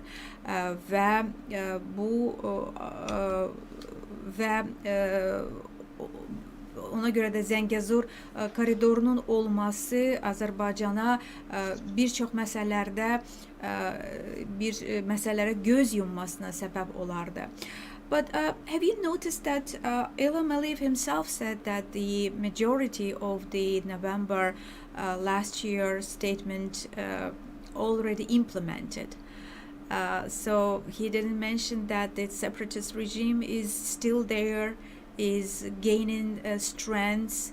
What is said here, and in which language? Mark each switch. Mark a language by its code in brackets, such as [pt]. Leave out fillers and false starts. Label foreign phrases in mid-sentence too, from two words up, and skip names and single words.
[az] Və ona görə də Zəngəzur koridorunun olması Azərbaycana bir çox məsələlərə göz yummasına səbəb olardı. [en] But have you noticed that İlham Əliyev himself said that the majority of the November last year statement already implemented? So he didn't mention that the separatist regime is still there, is gaining strength.